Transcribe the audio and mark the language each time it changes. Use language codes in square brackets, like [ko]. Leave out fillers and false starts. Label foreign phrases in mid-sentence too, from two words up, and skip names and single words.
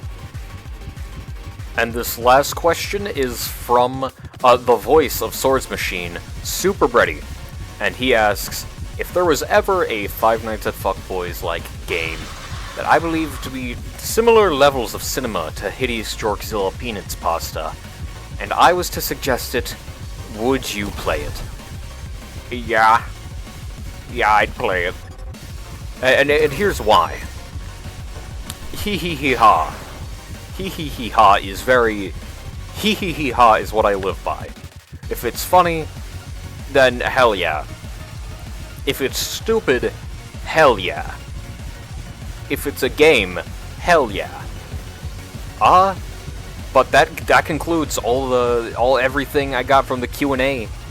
[en] And this last question is from the voice of Swords Machine, Super Breddy, and he asks, if there was ever a Five Nights at Fuckboys-like game that I believe to be similar levels of cinema to Hidious Jorkzilla Penitspasta, and I was to suggest it, would you play it? Yeah, I'd play it. And here's why. Hee-hee-hee-ha. Hee-hee-hee-ha is very... Hee-hee-hee-ha is what I live by. If it's funny, then hell yeah. If it's stupid, hell yeah. If it's a game, hell yeah. But that concludes everything I got from the Q&A.